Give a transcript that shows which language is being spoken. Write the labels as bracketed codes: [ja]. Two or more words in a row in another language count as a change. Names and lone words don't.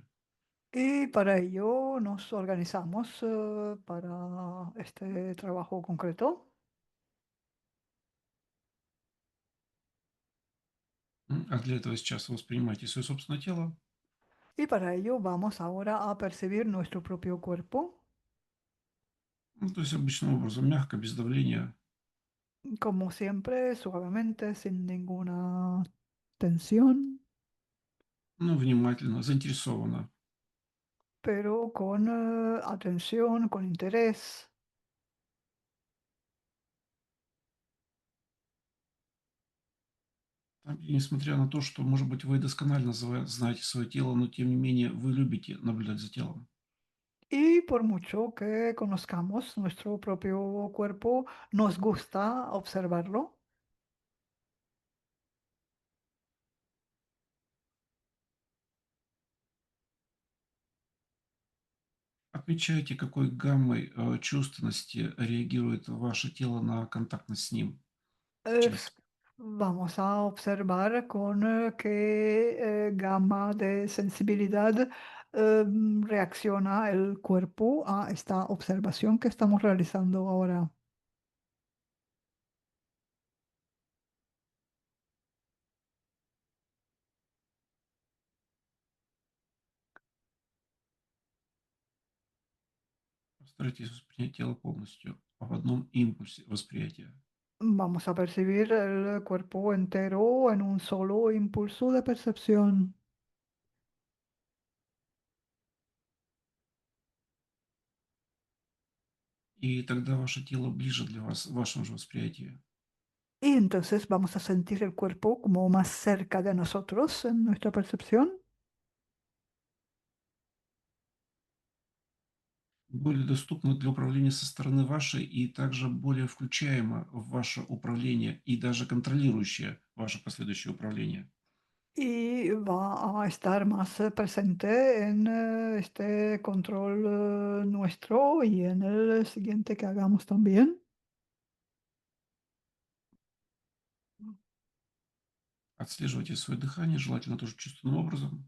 [es] Y para ello nos organizamos para este trabajo concreto. [ru] А для этого сейчас вы воспринимаете свое собственное тело, [es] Y para ello vamos ahora a percibir nuestro propio cuerpo, [ru] то есть обычным образом, мягко, без давления, [es] como siempre, suavemente, sin ninguna tensión, [ru] внимательно, заинтересованно. [es] pero con atención, con interés. [ru] И несмотря на то, что, может быть, вы досконально знаете свое тело, но тем не менее вы любите наблюдать за телом. [es] Y por mucho que conozcamos nuestro propio cuerpo, nos gusta observarlo. [ru] Отмечайте, какой гаммой чувственности реагирует ваше тело на контактность с ним Eh, сейчас. [es] Vamos a observar con qué gama de sensibilidad reacciona el cuerpo a esta observación que estamos realizando ahora. [ru] Постарайтесь воспринять тело полностью в одном импульсе восприятия. [es] Vamos a percibir el cuerpo entero en un solo impulso de percepción. [ru] И тогда ваше тело ближе для вас в вашем же восприятии. [es] Y entonces vamos a sentir el cuerpo como más cerca de nosotros en nuestra percepción. [ru] Более доступно для управления со стороны вашей и также более включаемо в ваше управление и даже контролирующее ваше последующее управление. [es] Y va a estar más presente en este control nuestro y en el siguiente que hagamos también. [ru] Отслеживайте свое дыхание, желательно тоже чувственным образом.